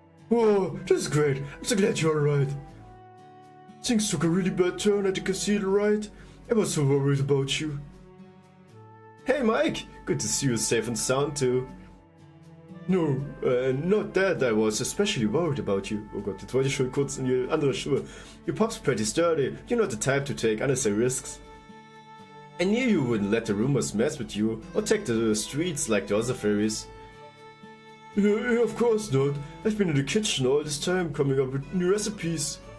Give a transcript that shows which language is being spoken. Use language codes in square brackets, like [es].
[en] Oh, this is great. I'm so glad you're alright. Things took a really bad turn at the casino, right? I was so worried about you. Hey Mike, good to see you safe and sound too. No, not that I was especially worried about you. [de] Oh Gott, jetzt wollte ich schon kurz in die andere Schuhe. [en] Your pup's pretty sturdy. You're not the type to take unnecessary risks. I knew you wouldn't let the rumors mess with you or take to the streets like the other fairies. Yeah, of course not. I've been in the kitchen all this time coming up with new recipes.